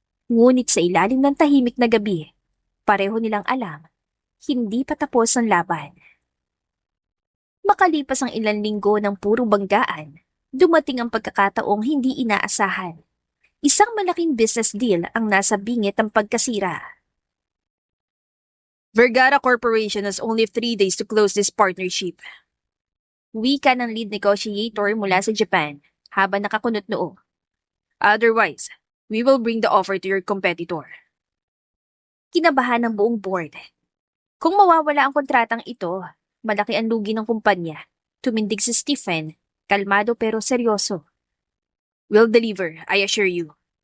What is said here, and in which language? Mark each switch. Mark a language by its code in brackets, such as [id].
[tl] Ngunit sa ilalim ng tahimik na gabi, pareho nilang alam, hindi pa tapos ang laban. Makalipas ang ilang linggo ng puro banggaan, dumating ang pagkakataong hindi inaasahan. Isang malaking business deal ang nasa bingit ng pagkasira. [en] Vergara Corporation has only 3 days to close this partnership. [tl] Wika ng lead negotiator mula sa Japan habang nakakunot noo. [en] Otherwise, we will bring the offer to your competitor. [tl] Kinabahan ng buong board. Kung mawawala ang kontratang ito, malaki ang lugi ng kumpanya. Tumindig si Stephen, kalmado pero seryoso. [en] We'll deliver, I assure you.